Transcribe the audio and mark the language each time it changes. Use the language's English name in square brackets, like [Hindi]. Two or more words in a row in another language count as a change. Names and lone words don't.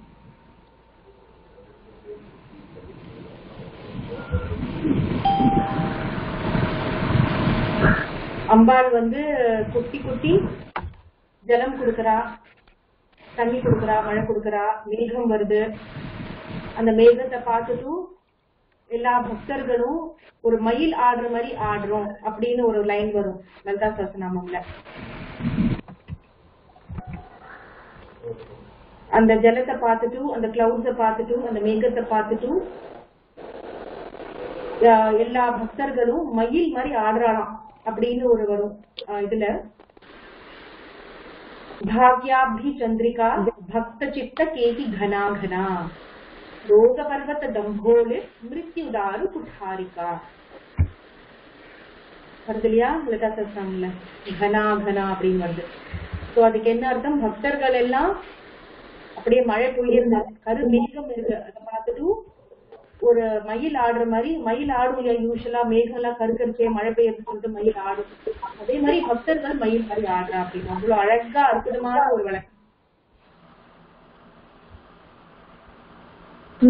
[Tamil] அம்பாள் வந்து குட்டி குட்டி ஜலம் கொடுக்கறா தண்ணி கொடுக்கறா மழை கொடுக்கறா மேகம் வருது அந்த மேகத்தை பார்த்துட்டு எல்லா பக்தர்களும் ஒரு மயில் ஆடுற மாதிரி ஆடுறோம் அப்படின்னு ஒரு லைன் வரும் லலிதா சஹஸ்ரநாமம்ல அந்த ஜலத்தை பார்த்துட்டு அந்த கிளவுட்ஸை பார்த்துட்டு அந்த மேகத்தை பார்த்துட்டு எல்லா பக்தர்களும் மயில் மாதிரி ஆடுறாளாம் அப்படின்னு ஒரு வரும் இதுல [Sanskrit] भाग्याभि चंद्रिका भक्त चित्त केति घना घना रोग पर्वत दंभोले मृत्युदारु कुठारिका [Tamil] வருதுலையா லலிதா சஹஸ்ரநாமம்ல [Sanskrit] घना घना [Tamil] அப்படின்னு வருது சோ அதுக்கு என்ன அர்த்தம் பக்தர்கள் எல்லாம் அப்படியே மழை பொழியிற கரு மேகம் இருக்கு அதை பார்த்துட்டு ஒரு மயில் ஆடுற மாதிரி மயில் ஆடும் யூஸ்வலா மேகம் எல்லாம் கருக்கரிச்சே மழை பெய்யறது சொல்லிட்டு மயில் ஆடும் அதே மாதிரி பக்தர்கள் மயில் மாதிரி ஆடுறா அப்படின்னு அவ்வளவு அழகா அற்புதமான ஒரு வழக்கம்